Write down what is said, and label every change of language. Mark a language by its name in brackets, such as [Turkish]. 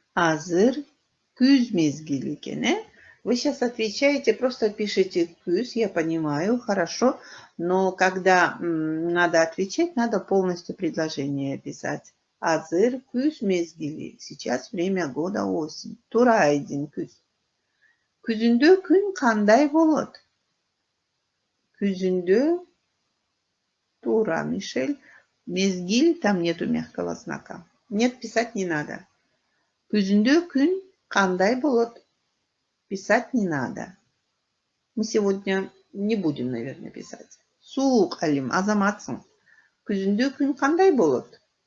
[Kyrgyz] Азыр күз мезгили экен, [Russian] Вы сейчас отвечаете, просто пишите күз, я понимаю, хорошо, но когда надо отвечать, надо полностью предложение писать. [Kyrgyz] Азыр күз мезгили. [Russian] Сейчас время года осень. [Kyrgyz] Тура айдын күз. Күзүндө күн кандай болот? Күзүндө тура, Мишель. [Russian] Мезгиль, там нету мягкого знака. Нет, писать не надо. [Kyrgyz] Күзүндө күн кандай болот? [Russian] Писать не надо. Мы сегодня не будем, наверное, писать. [Kyrgyz] Суук алим, Азаматсың. Күзүндө күн кандай болот?